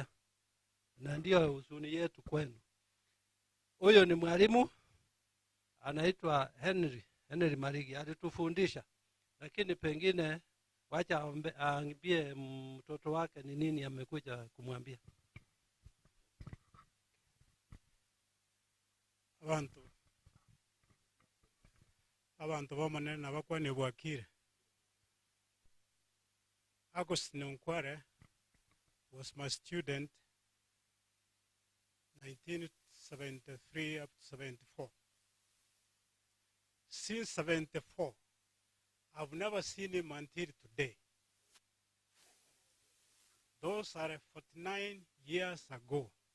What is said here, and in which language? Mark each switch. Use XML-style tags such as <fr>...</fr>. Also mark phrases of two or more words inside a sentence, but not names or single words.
<sw>Na ndio huzuni yetu kwenu. Huyo ni mwalimu anaitwa Henry Marigi, alitufundisha. Lakini pengine wacha aambie mtoto wake ni nini amekuja kumwambia.</sw> <guz>Abantu bamanene nabakwane bwakire.</guz> <en>Onkware was my student 1973 up to 74. Since 74, I've never seen him until today. Those are 49 years ago.</en>